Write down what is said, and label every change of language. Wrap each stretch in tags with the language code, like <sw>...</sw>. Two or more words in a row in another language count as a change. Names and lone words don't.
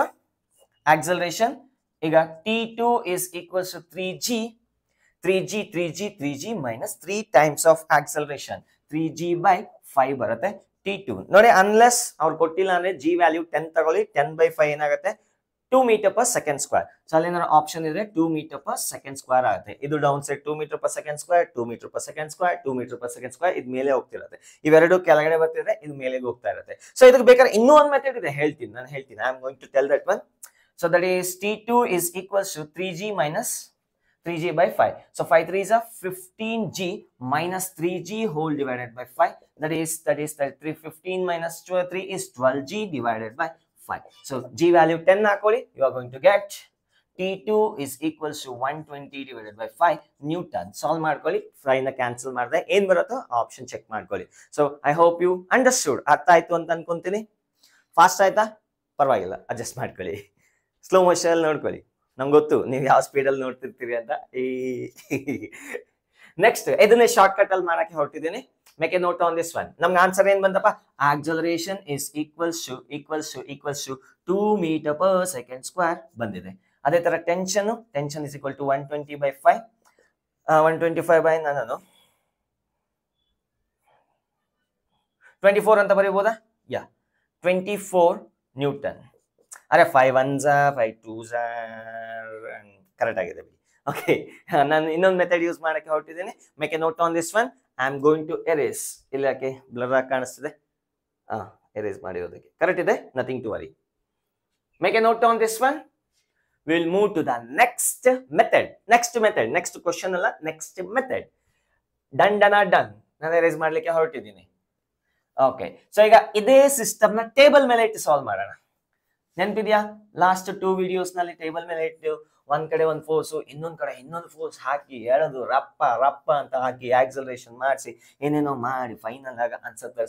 <en>ಆಕ್ಸಲರೇಷನ್ ಈಗ T2 is equals to 3g minus 3 times of acceleration, 3g by 5 ಬರುತ್ತೆ.</en> <kn>T2 ನೋಡಿ, ಅನ್ಲೆಸ್ ಅವ್ರು ಕೊಟ್ಟಿಲ್ಲ ಅಂದ್ರೆ g ವ್ಯಾಲ್ಯೂ 10 ತಗೊಳ್ಳಿ, 10 by 5 ಏನಾಗುತ್ತೆ, 2</kn> <en>meter per second square.</en> <kn>ಸೊ ಅಲ್ಲಿ ಏನಾದ್ರು ಆಪ್ಷನ್ ಇದ್ರೆ 2</kn> <en>meter per second square</en> <kn>ಆಗುತ್ತೆ. ಇದು</kn> <en>down side</en> <kn>2</kn> <en>meter per second square,</en> <kn>2</kn> <en>meter per second square,</en> <kn>2</kn> <en>meter per second square,</en> <kn>ಇದು ಮೇಲೆ ಹೋಗ್ತಿರುತ್ತೆ. ಇವೆರಡು ಕೆಳಗಡೆ ಬರ್ತಿದ್ರೆ ಇದು ಮೇಲೆ ಹೋಗ್ತಾ ಇರುತ್ತೆ. ಸೊ ಇದಕ್ಕೆ ಬೇಕಾದ್ರೆ ಇನ್ನೂ ಒಂದು ಮೆಥಡ್ ಇದೆ, ಹೇಳ್ತೀನಿ.</kn> <en>I am going to tell that one. So that is T2 is equals to 3g minus 3g by 5. So 5 3s are 15g minus 3g whole divided by 5. That is 15 minus 3 is 12g divided by 5. So g value 10 ಹಾಕೊಳ್ಳಿ, you are going to get T2 is equals to 120 divided by 5 Newton.</en> <kn>Solve ಮಾಡ್ಕೊಳ್ಳಿ, 5 ನ ಕ್ಯಾನ್ಸಲ್ ಮಾಡಿದ್ರೆ ಏನ್ ಬರುತ್ತೋ</kn> <en>option check</en> <kn>ಮಾಡ್ಕೊಳ್ಳಿ.</kn> <en>So I hope you understood.</en> <kn>ಅರ್ಥ ಆಯ್ತು ಅಂತ ಅನ್ಕೊಂತೀನಿ. ಫಾಸ್ಟ್ ಆಯ್ತಾ? ಪರವಾಗಿಲ್ಲ, ಅಡ್ಜಸ್ಟ್ ಮಾಡ್ಕೊಳ್ಳಿ.</kn> <en>slow motion</en> <kn>ನೋಡ್ಕೊಳ್ಳಿ, ನಂಗೆ ಗೊತ್ತು ನೀವು ಯಾವ ಸ್ಪೀಡಲ್ಲಿ ನೋಡ್ತಿರ್ತೀರಿ ಅಂತ. ನೆಕ್ಸ್ಟ್ ಇದನ್ನೇ</kn> <en>short cut</en> <kn>ಅಲ್ಲಿ ಮಾಡಕ್ಕೆ ಹೊರಟಿದ್ದೀನಿ.</kn> <en>Make a note on this one.</en> <kn>ನಮ್ಗೆ ಆನ್ಸರ್ ಏನ್ ಬಂದಪ್ಪ,</kn> <en>acceleration is equals to 2 meter per second square ಬಂದಿದೆ.</en> <kn>ಅದೇ ತರ</kn> <en>tension is equal to</en> <kn>120 by 5, 125 by ನಾನು 24 ಅಂತ ಬರೀಬಹುದಾ? ಯಾ, 24 ನ್ಯೂಟನ್. ಅರೆ 5 1s 5 2s ಕರೆಕ್ಟ್ ಆಗಿದೆ. ಓಕೆ, ನಾನು ಇನ್ನೊಂದು</kn> <en>method use</en> <kn>ಮಾಡಕ್ಕೆ ಹೊರಟಿದ್ದೀನಿ.</kn> <en>Make a note on this one. I am going to erase.</en> <kn>ಇಲ್ಲ, ಯಾಕೆ ಬ್ಲರ್ ಆಗಿ ಕಾಣಿಸ್ತಿದೆ? ಎರೇಸ್ ಮಾಡಿರೋದಕ್ಕೆ ಕರೆಕ್ಟ್ ಇದೆ,</kn> <en>Nothing to worry. Make a note on this one. Will move to the next method. next question</en> <kn>ಅಲ್ಲ,</kn> <en>next method.</en> <kn>ಡನ್. ನಾನು ಎರೇಸ್ ಮಾಡ್ಲಿಕ್ಕೆ ಹೊರಟಿದ್ದೀನಿ. ಓಕೆ, ಸೊ ಈಗ ಇದೇ ಸಿಸ್ಟಮ್ ನ ಟೇಬಲ್ ಮೇಲೆ ಇಟ್ಟು ಸಾಲ್ವ್ ಮಾಡೋಣ. ನೆನಪಿದ್ಯಾ? ಲಾಸ್ಟ್ 2 ವಿಡಿಯೋಸ್ ನಲ್ಲಿ ಟೇಬಲ್ ಮೇಲೆ ಇಟ್ಟು ಒಂದ್ ಕಡೆ ಒಂದು ಫೋರ್ಸ್, ಇನ್ನೊಂದ್ ಕಡೆ ಇನ್ನೊಂದು ಫೋರ್ಸ್ ಹಾಕಿ ಎಳೆದು ರಪ್ಪ ಅಂತ ಹಾಕಿ ಆಕ್ಸಲರೇಷನ್ ಮಾಡಿಸಿ ಏನೇನೋ ಮಾಡಿ ಫೈನಲ್ ಆಗ ಆನ್ಸರ್ ತರಿಸಿದ್ವಿ.</kn>